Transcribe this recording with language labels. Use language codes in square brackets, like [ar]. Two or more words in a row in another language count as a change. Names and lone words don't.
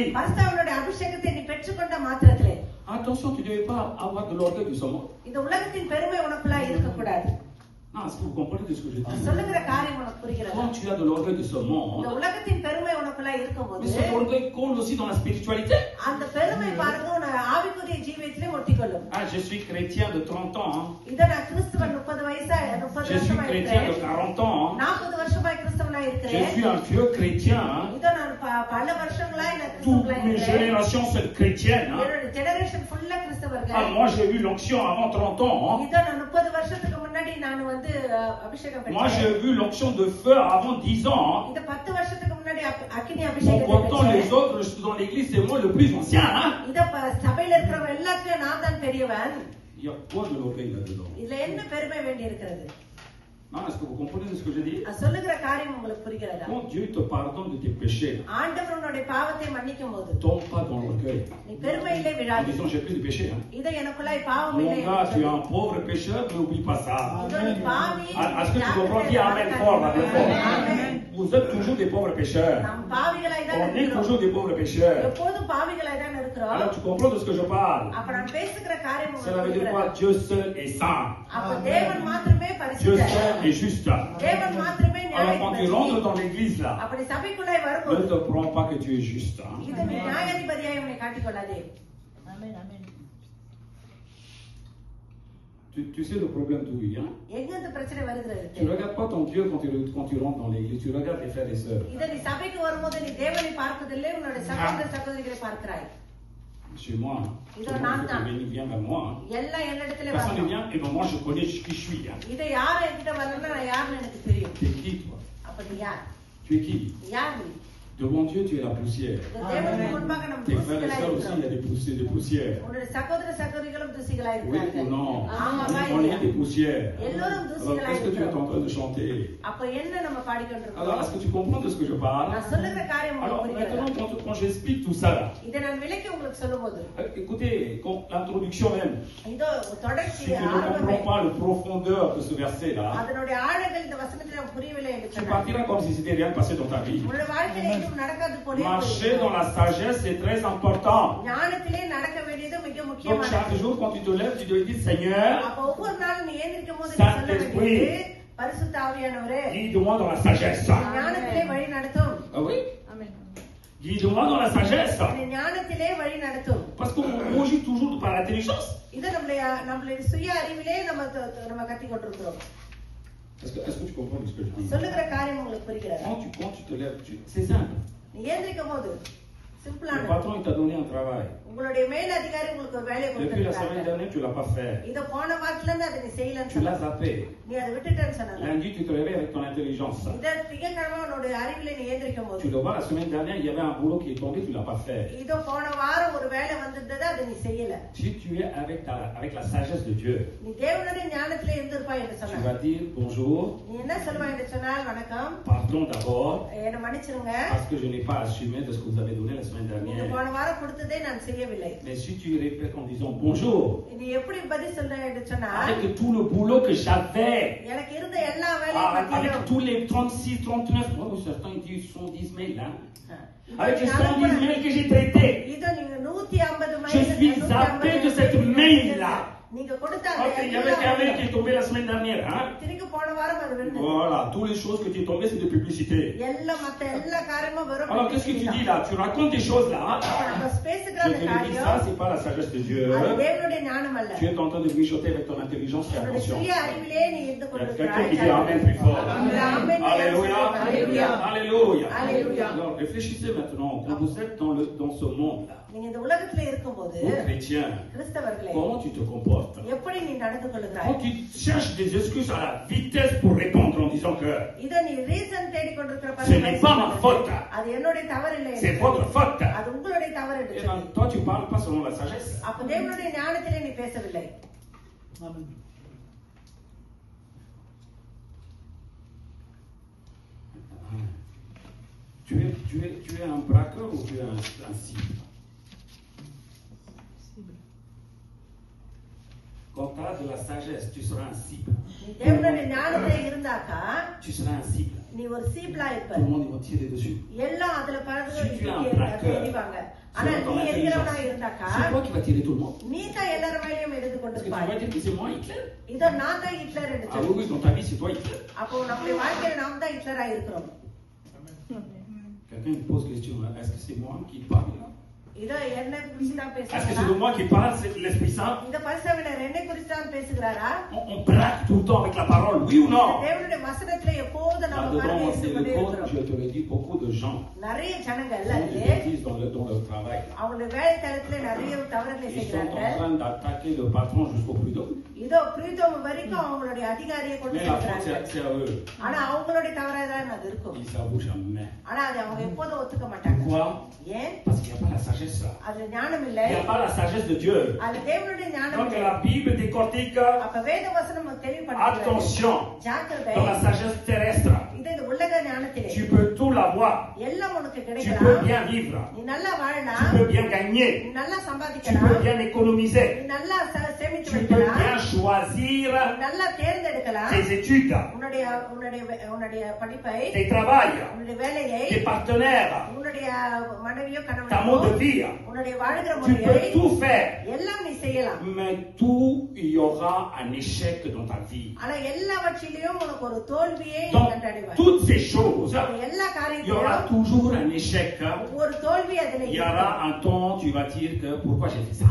[ta] பரிசுத்தாவினுடைய அபிஷேகத்தை நீ பெற்றுக்கொண்ட மாத்திரத்திலே, [fr] attention, tu ne devais pas avoir de l'orgueil de ce monde. [ta] இந்த உலகத்தின் பெருமை உனக்குள்ள இருக்கக்கூடாது. [fr] Ah, est-ce que vous comprenez ce que je dis? [ta] சொல்லுகிற காரியம் உனக்கு புரிகிறதா? [fr] Quand tu as de l'orgueil de ce [ta] இந்த [fr] monde, [ta] உலகத்தின் பெருமை உனக்குள்ள [fr] mais [ta] இருக்கும்போது [fr] cet orgueil compte aussi dans la spiritualité. [ta] அந்த பெருமை பாருங்க உன் ஆவிக்குரிய ஜீவியத்திலே ஒட்டிக்கொள்ளும். [fr] Ah, je suis chrétien de 30 ans. [ta] இத நான் கிறிஸ்தவன் 30 வயசா 30 [fr] Je suis [ta] வருஷமா [fr] chrétien de [ta] இருக்கிறேன். [fr] 40 ans. [ta] 40 வருஷமா கிறிஸ்தவனா [fr] Je [ta] இருக்கிறேன். [fr] suis un vieux chrétien. [ta] இத நான் பல வருஷங்களா நான் [fr] Toutes [ta] கிறிஸ்தவனா [fr] mes [ta] இருக்கிறேன். [fr] générations sont chrétiennes. [ta] என்னோட [en] generation full [fr] Ah, [ta] கிறிஸ்தவர்கள். [fr] moi j'ai eu l'onction avant 30 ans. [ta] இத நான் 30 வருஷத்துக்கு முன்னாடி நான் வந்து அபிஷேகம் [fr] Moi j'ai [ta] பெற்றேன். [fr] vu l'onction de feu avant 10 ans. [ta] இத 10 வருஷத்துக்கு முன்னாடி அக்கினி [fr] Bon, [ta] அபிஷேகம் [fr] pourtant les [ta] பெற்றேன். [fr] autres dans l'église c'est moi le plus ancien. Hein? [ta] இத சபையில இருக்கிறவங்க எல்லாத்துலயும் நான் தான் பெரியவன். [fr] Il y a quoi de l'orgueil là-dedans? [ta] இதுல என்ன பெருமை வேண்டி இருக்கிறது? [fr] Non, est-ce que vous comprenez ce que je dis? [ta] சொல்லுகிற காரியம் உங்களுக்கு புரிகிறதா? [fr] Quand Dieu te pardonne de tes péchés, [ta] ஆண்டவர் உன்னுடைய பாவத்தை மன்னிக்கும் போது [fr] tombe pas dans l'orgueil. [ta] நீ பெருமையிலே [fr] En [ta] விழாதே. [fr] disant j'ai plus de péché. Hein? [ta] இத எனக்குள்ளாய் பாவம் [fr] Mon [ta] இல்லை. [fr] gars, tu es un pauvre pécheur, n'oublie pas ça. [ta] இதோ நீ பாவி. [fr] Est-ce que tu comprends? Dis Amen fort, Amen fort. Vous êtes toujours des pauvres pécheurs. [ta] நாம் பாவிகளாய் தான் [fr] On est [ta] இருக்கிறோம். [fr] toujours des pauvres pécheurs. [ta] எப்போதும் பாவிகளாய் தான் இருக்கிறோம். [fr] Alors tu comprends de ce que je parle? [ta] அப்ப நான் பேசுகிற காரியம் [fr] Cela [ta] உங்களுக்கு [fr] veut dire [ta] புரிகிறதா? [fr] quoi? Dieu seul est saint. [ta] அப்ப தேவன் மாத்திரமே [fr] Dieu [ta] பரிசுத்தர். [fr] seul est juste. [ta] தேவன் மாத்திரமே [fr] Alors quand tu rentres [ta] நியாயாதிபதி. [fr] dans l'église là, [ta] அப்படி சபைக்குள்ளாய் [fr] ne [ta] வரும்போது [fr] te prends pas que tu es juste. Hein? [ta] இது நீ நியாயாதிபதியாய் உன்னை காட்டிக்கொள்ளாதே. [fr] Tu sais le problème d'où il vient? [ta] எங்க இந்த பிரச்சனை வருகிறது? [fr] Tu ne regardes pas ton Dieu quand tu rentres dans l'église, tu regardes tes frères et sœurs. [ta] இத நீ சபைக்கு வரும்போது நீ தேவனை பார்ப்பதில்லை, உன்னுடைய சகோதர சகோதரிகளை பார்க்கிறாய். [fr] Chez moi, Il tout le doit monde l'entendre. vient vers moi. [ta] எல்லாம் என்னிடத்திலே [fr] Personne ne [ta] வரணும். [fr] vient et moi je connais qui je suis. Hein. [ta] இதை யார் என்கிட்ட வரணும்னா நான் யாருன்னு எனக்கு தெரியும். [fr] Tu es qui toi? [ta] அப்ப நீ யார்? [fr] Tu es qui? [ta] யார் நீ? [fr] Devant Dieu, tu es la poussière. [ta] இந்த தேவனுக்கு முன்பாக நம்ம [fr] Tes frères et [ta] தூசிகளாய் [fr] sœurs aussi, il y a [ta] இருக்கிறோம். [fr] des poussières. [ta] உன்னுடைய சகோதர சகோதரிகளும் தூசிகளாய் [fr] Oui ou [ta] இருக்கிறார்கள். [fr] non? [ta] ஆமாவா [fr] On [ta] இல்லையா? [fr] est des poussières. [ta] எல்லோரும் [fr] Alors [ta] தூசிகளாய் [fr] qu'est-ce que tu es en [ta] இருக்கிறோம். [fr] train de chanter? [ta] அப்ப என்ன நம்ம [fr] Alors [ta] பாடிக்கொண்டிருக்கிறோம்? [fr] est-ce que tu comprends de ce que je parle? [ta] நான் சொல்லுகிற காரியம் [fr] Alors [ta] உங்களுக்கு [fr] maintenant, [ta] புரிகிறதா? [fr] quand j'explique tout ça, là, [ta] இதை நான் விளக்கி உங்களுக்கு சொல்லும்போது [fr] écoutez, l'introduction même, [ta] இதோ தொடர்ச்சி [fr] si tu ne [ta] ஆரம்பமே [fr] comprends pas la profondeur de ce verset-là, [ta] அதனுடைய ஆழங்கள் இந்த வசனத்தில் நமக்கு புரியவில்லை என்று [fr] tu [ta] சொன்னார். [fr] partiras comme si c'était rien passé dans ta vie. [ta] உன்னுடைய வாழ்க்கையில எதுவும் நடக்காது போலே [fr] Marcher dans la sagesse, c'est très important. [ta] ஞானத்திலே நடக்க வேண்டியது மிக [fr] Donc [ta] முக்கியமானது. [fr] chaque jour, quand tu te lèves, tu dois dire, Seigneur, [ta] அப்ப ஒவ்வொரு நாளும் நீ ஏந்திருக்கும் போது நீ சொல்ல [fr] Saint-Esprit. [ta] வேண்டியது பரிசுத்த ஆவியானவரே [fr] guide-moi dans la sagesse. [ta] ஞானத்திலே வழி நடத்தும். [fr] Ah oui? Guide-moi dans la sagesse. [ta] என்னை ஞானத்திலே வழி நடத்தும். [fr] Parce qu'on rougit toujours par l'intelligence. [ta] இது நம்மளுடைய சுய அறிவிலே நம்ம கத்திக் கொண்டிருக்கிறோம். [fr] Est-ce que tu comprends ce que je dis? [ta] சொல்லுகிற காரியம் உங்களுக்கு புரிகிறது? [fr] Quand tu te lèves, c'est simple. [ta] நீ ஏந்திருக்கும் போது [fr] Le [ta] சிம்பிளான [fr] patron, il t'a donné un travail. [ta] உங்களுடைய மேல் அதிகாரி உங்களுக்கு ஒரு வேலையை [fr] Depuis la semaine [ta] கொடுத்திருக்காங்க. [fr] dernière, tu ne l'as pas fait. [ta] இத போன வாரத்துல இருந்து அதை நீ செய்யலன்னு [fr] Tu l'as [ta] சொன்ன. [fr] zappé. [ta] நீ அதை விட்டுட்டேன்னு சொன்னல. [fr] Lundi, tu te réveilles avec ton intelligence. [ta] இத திங்கட்கிழமை உன்னுடைய அறிவிலே நீ ஏந்திருக்கும் போது [fr] Tu le vois, la semaine dernière, il y avait un boulot qui est tombé, tu ne l'as pas fait. [ta] இதோ போன வாரம் ஒரு வேலை வந்திருந்தது அதை நீ செய்யல. [fr] Si tu es avec la sagesse de Dieu, [ta] நீ தேவனுடைய ஞானத்திலே இருந்திருப்பாய் என்று [fr] tu [ta] சொன்னார். [fr] vas dire bonjour, [ta] நீ என்ன சொல்வாய் என்று சொன்னால் வணக்கம் [fr] pardon d'abord, [ta] என்னை மன்னிச்சிருங்க [fr] parce que je n'ai pas assumé de ce que vous avez donné la semaine [ta] நீங்க [fr] dernière. [ta] போன வாரம் கொடுத்ததை நான் செய்யவில்லை. [fr] Mais si tu répètes en disant bonjour, [ta] நீ எப்படி பதில் சொல்ற என்று சொன்னால் [fr] avec tout le boulot que j'avais, [ta] எனக்கு இருந்த எல்லா வேலையும் [fr] avec [ta] மத்தியிலும் [fr] tous les 36, 39, oh, certains ils disent 110 mails, hein, [ta] இதோ [fr] avec [ta] நீ [fr] les 110 [ta] அனுப்புன- [fr] mails que j'ai traités, [ta] இதோ நீங்க 150 [fr] je suis zappé de cette mail-là. [ta] நீங்க கொடுத்த [fr] Ok, [ta] அந்த [fr] il y avait qu'un mail qui est tombé la semaine dernière, hein. [ta] திருப்பி போன வாரம் அது விழுந்தது. [fr] Voilà, toutes les choses que tu es tombé, c'est de publicité. [ta] எல்லா காரியமும் வெறும் [fr] Alors, qu'est-ce que tu dis là? Tu racontes des choses là. [ta] நம்ம பேசுகிற [fr] Je [ta] அந்த [fr] te le dis, [ta] காரியம் [fr] ça, c'est pas la sagesse de Dieu. [ta] அது தேவனுடைய ஞானம் அல்ல. [fr] Tu es en train de mijoter avec ton intelligence et [ta] உன்னுடைய [fr] attention. [ta] சுய அறிவிலே நீ இருந்து [fr] Il y a quelqu'un qui dit Amen [ta] கொண்டிருக்கிறாய். [fr] plus fort. Amen. Alléluia. Alléluia. Alléluia. Alléluia. Alors, réfléchissez maintenant, quand vous êtes dans ce monde-là, [ta] நீங்க இந்த உலகத்துல இருக்கும்போது [fr] vous chrétiens, [ta] கிறிஸ்தவர்களே [fr] comment tu te comportes? [ta] எப்படி நீ நடந்து கொள்கிறாய்? [fr] Quand tu cherches des excuses à la vitesse pour répondre en disant que [ta] இத நீ ரீசன் தேடி கொண்டிருக்கிற [fr] ce n'est pas ma faute, [ta] அது என்னுடைய தவறு இல்லை. [fr] c'est votre faute. [ta] அது உங்களுடைய தவறு என்று [fr] Et [ta] சொல்லி. [fr] ben, toi, tu parles pas selon la sagesse. [ta] அப்ப தேவனுடைய ஞானத்திலே நீ பேசவில்லை. [fr] Tu es un braqueur ou tu es un cible? Quand tu as de la sagesse, tu seras un cible. [ta] நீ தேவனுடைய ஞானத்திலே இருந்தாக்கா [fr] Tu seras un cible. [ta] நீ ஒரு சீப்லா இருப்ப. [fr] Tout le monde va tirer dessus. [ta] எல்லாம் அதுல [fr] Si tu es un braqueur, [ta] தெரிவாங்க. ஆனா [fr] selon ton [ta] நீ எரிகிறவனா [fr] intelligence. [ta] இருந்தாக்கா [fr] C'est toi qui vas tirer tout le monde. [ta] நீ தான் எல்லார் மேலயும் எரிந்து [fr] Parce que tu [ta] கொண்டிருப்பாய். [fr] vas dire que c'est moi Hitler. [ta] இதோ நான் தான் ஹிட்லர் என்று [fr] Ah [ta] சொல்லி. [fr] oui, dans ta vie, c'est toi Hitler. [ta] அப்போ நம்முடைய வாழ்க்கையில நாம் தான் ஹிட்லரா இருக்கிறோம். [fr] Quelqu'un me pose question, hein, est-ce que c'est moi qui parle là? [ta] இதோ என்ன குறித்து தான் [fr] Est-ce que c'est [ta] பேசுகிறாரா? [fr] de moi qui parle, c'est l'Esprit Saint? [ta] இந்த பரிசுத்தவாளர் என்னை குறித்து தான் பேசுகிறாரா? [fr] On braque tout le temps avec la parole, oui ou non? [ta] தேவனுடைய வசனத்துல எப்போது நம்ம [fr] Là-dedans, [ta] கருத்தை [fr] c'est [ta] கொண்டே [fr] le code, [ta] இருக்கிறோம். [fr] je te le dis, beaucoup de gens [ta] நிறைய ஜனங்கள் [fr] font [ta] அல்ல [fr] des bêtises dans leur travail. [ta] அவங்களுடைய வேலை தளத்துல நிறைய தவறுகளை [fr] Ils sont en [ta] செய்கிறார்கள். [fr] train d'attaquer le patron jusqu'au prud'homme. [ta] இதோ பிரீதம் வரைக்கும் அவங்களுடைய அதிகாரியை கொண்டு [fr] Mais la faute, [ta] செல்கிறார்கள். [fr] c'est à eux. [ta] ஆனா அவங்களுடைய தவறா தான் அது இருக்கும். [fr] Ils s'avouent jamais. [ta] ஆனா அது அவங்க எப்போதும் ஒத்துக்க மாட்டாங்க. [fr] Pourquoi? [ta] ஏன்? [fr] Parce qu'il n'y a pas la sagesse là. [ta] அது ஞானம் [fr] Il [ta] இல்லை. [fr] n'y a pas la sagesse de Dieu. [ta] அது தேவனுடைய ஞானம் [fr] Donc [ta] இல்லை. [fr] la Bible décortique, [ta] அப்ப வேத வசனம் தெளிவுபடுத்துகிறது. [fr] attention, [ta] ஜாக்கிரதை. [fr] dans la sagesse terrestre, [ta] இது இந்த உலக ஞானத்திலே [fr] tu peux tout l'avoir. [ta] எல்லாம் உனக்கு [fr] Tu peux [ta] கிடைக்கலாம். [fr] bien vivre. [ta] நீ நல்லா [fr] Tu [ta] வாழலாம். [fr] peux bien gagner. [ta] நீ நல்லா [fr] Tu [ta] சம்பாதிக்கலாம். [fr] peux bien économiser. [ta] நீ நல்லா சேமித்து [fr] Tu peux [ta] வைக்கலாம். [fr] bien choisir [ta] நீ நல்லா தேர்ந்தெடுக்கலாம். [fr] tes études, [ta] உன்னுடைய உன்னுடைய உன்னுடைய படிப்பை, [fr] tes travails, [ta] உன்னுடைய வேலையை, [fr] tes partenaires, [ta] உன்னுடைய மனைவியோ [fr] ta mode [ta] கணவனோ, [fr] de vie. [ta] உன்னுடைய வாழ்கிற [fr] Tu [ta] முறையை [fr] peux tout faire. [ta] எல்லாம் நீ செய்யலாம். [fr] Mais tout, il y aura un échec dans ta vie. [ta] ஆனா எல்லாவற்றிலையும் உனக்கு ஒரு தோல்வியை நீ [fr] Dans [ta] கண்டடைவாய். [fr] toutes ces choses, [ta] எல்லா [fr] il y aura [ta] காரியத்திலும் [fr] toujours un échec. [ta] ஒரு தோல்வி அதுல [fr] Il y aura [ta] இருக்கும். [fr] un temps, tu vas dire que pourquoi j'ai fait ça.